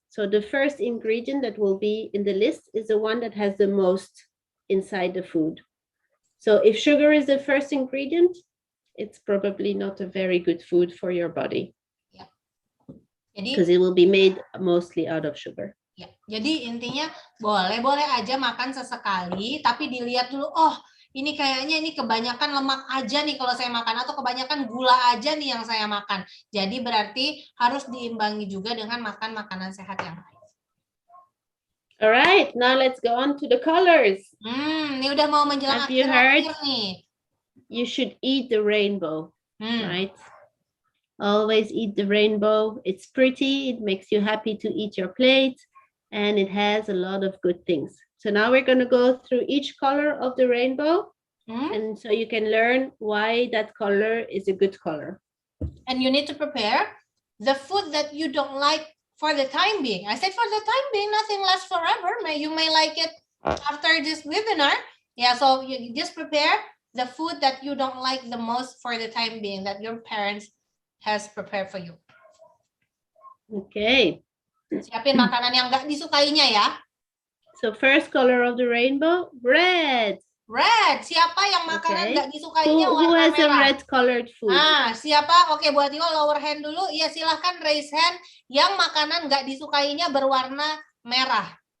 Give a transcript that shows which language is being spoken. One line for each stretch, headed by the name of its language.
English: So the first ingredient that will be in the list is the one that has the most inside the food. So if sugar is the first ingredient, it's probably not a very good food for your body. Yeah. Because it will be made mostly out of sugar.
Indonesian: Ya, jadi intinya boleh aja makan sesekali, tapi dilihat dulu, oh ini kayaknya ini kebanyakan lemak aja nih kalau saya makan, atau kebanyakan gula aja nih yang saya makan. Jadi berarti harus diimbangi juga dengan makan makanan sehat yang lain.
English: Alright, now let's go on to the colors.
Indonesian: Ini udah mau menjelang akhir-akhir nih.
English: You should eat the rainbow, right? Always eat the rainbow. It's pretty, it makes you happy to eat your plate, and it has a lot of good things. So now we're going to go through each color of the rainbow, and so you can learn why that color is a good color. And you need to prepare the food that you don't like for the time being. I said for the time being, nothing lasts forever. You may like it after this webinar. Yeah, so you just prepare the food that you don't like the most for the time being that your parents has prepared for you. Okay.
Indonesian: Siapin makanan yang nggak disukainya ya.
English: So first color of the rainbow, red. Red.
Indonesian: Siapa yang makanan nggak disukainya warna merah?
English: Who has
Indonesian: merah?
English: a red colored food?
Indonesian: Siapa? Oke, buat Iwo
English: lower hand
Indonesian: dulu. Iya, silahkan
English: raise hand
Indonesian: yang makanan nggak disukainya berwarna merah.